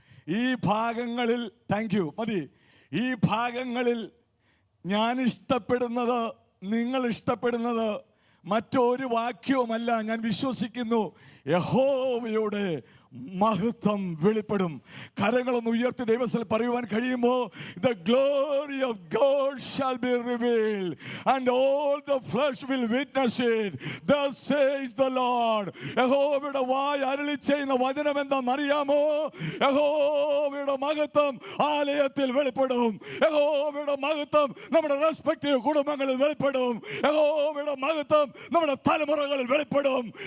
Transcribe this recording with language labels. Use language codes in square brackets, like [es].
[ml] ഈ ഭാഗങ്ങളിൽ മതി. ഈ ഭാഗങ്ങളിൽ ഞാൻ ഇഷ്ടപ്പെടുന്നത്, നിങ്ങൾ ഇഷ്ടപ്പെടുന്നത് മറ്റൊരു വാക്യവുമല്ല. ഞാൻ വിശ്വസിക്കുന്നു യഹോവയുടെ മഹത്വം വെളിപ്പെടും. കരങ്ങളൊന്ന് ഉയർത്തി ദൈവത്തിൽ പറയുവാൻ കഴിയുമോ? [en] The glory of God shall be revealed and all the flesh will witness it. Thus says the Lord. [ml] യഹോവയുടെ വായ് അരുളി ചെയ്യുന്ന വചനം എന്താണെന്നറിയാമോ? യഹോവയുടെ മഹത്വം ആലയത്തിൽ വെളിപ്പെടും. യഹോവയുടെ മഹത്വം നമ്മുടെ റെസ്പെക്റ്റീവ് കുടുംബങ്ങളിൽ വെളിപ്പെടും. യഹോവയുടെ മഹത്വം നമ്മുടെ തലമുറകളിൽ വെളിപ്പെടും.